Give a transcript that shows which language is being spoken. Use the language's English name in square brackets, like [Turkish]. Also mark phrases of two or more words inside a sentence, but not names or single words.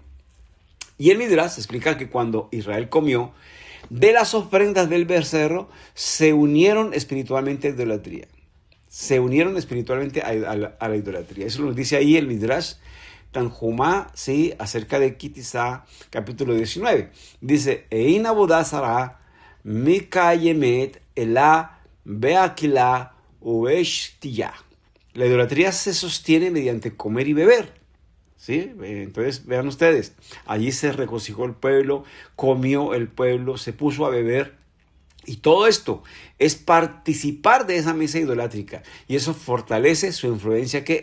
[Spanish] Y el Midrash explica que cuando Israel comió de las ofrendas del becerro, se unieron espiritualmente a la idolatría. Se unieron espiritualmente a la idolatría. Eso nos dice ahí el Midrash Tanjumá, sí, acerca de Kitizá, capítulo 19. [Hebrew] Dice, אין עבודה זרה מתקיימת אלא באכילה ושתייה. [Spanish] La idolatría se sostiene mediante comer y beber. ¿Sí? Entonces, vean ustedes, allí se regocijó el pueblo, comió el pueblo, se puso a beber. Y todo esto es participar de esa mesa idolátrica. Y eso fortalece su influencia ¿qué?